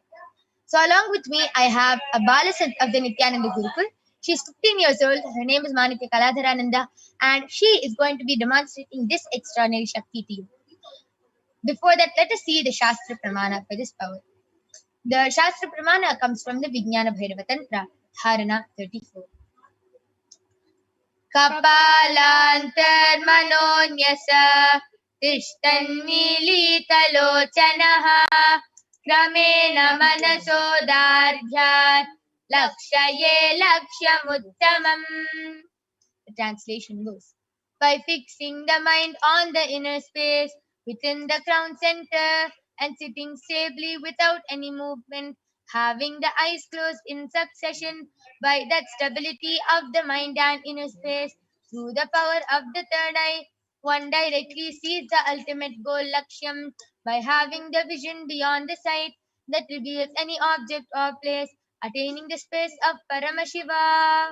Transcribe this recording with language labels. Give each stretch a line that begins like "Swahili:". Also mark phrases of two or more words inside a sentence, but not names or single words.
English: So along with me, I have a Balasant of the Nithyananda Gurukul. She is 15 years old. Her name is Manikya Kaladharananda, and she is going to be demonstrating this extraordinary Shakti to you. Before that, let us see the
Sanskrit: Shastra Pramana
English: for this power. The
Sanskrit: Shastra Pramana
English: comes from the Vijnana Bhairava Tantra, Dharana 34.
Sanskrit: Kapalantarmanonyasa tishtannilitalochanaha kramena manasodardhyat lakshaye lakshamuttamam.
English: The translation goes, by fixing the mind on the inner space within the crown center and sitting stably without any movement, having the eyes closed in succession, by that stability of the mind and inner space, through the power of the third eye, one directly sees the ultimate goal Lakshyam by having the vision beyond the sight that reveals any object or place, attaining the space of Paramashiva.